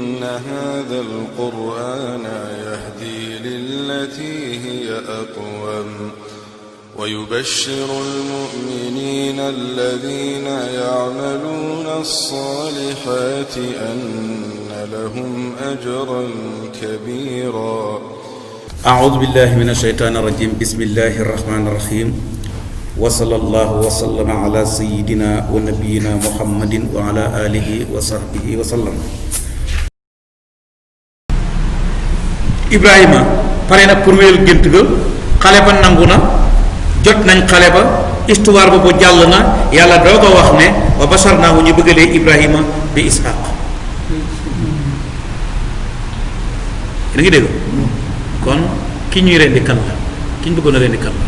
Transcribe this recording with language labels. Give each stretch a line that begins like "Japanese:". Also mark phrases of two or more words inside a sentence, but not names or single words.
Arabic: هذا القرآن يهدي للتي هي أقوم ويبشر المؤمنين الذين يعملون الصالحات أن لهم أجرا كبيرا. أعوذ بالله من الشيطان الرجيم. بسم الله الرحمن الرحيم. وصلى الله وسلم على سيدنا ونبينا محمد وعلى آله وصحبه وسلم.
Wolof: Ibrahima pare na pour wéyal gént ga, xale ba nangu na, jot nañ xale ba, histoire boobu jàll na, yàlla doog a wax ne
Arabic: وبشرناه
Wolof: ñu bëggalee Ibrahima bi Ishaq. da ngi dégg kon ki ñuy rendi kan la, ki ñu bëggoon a rendi kan la?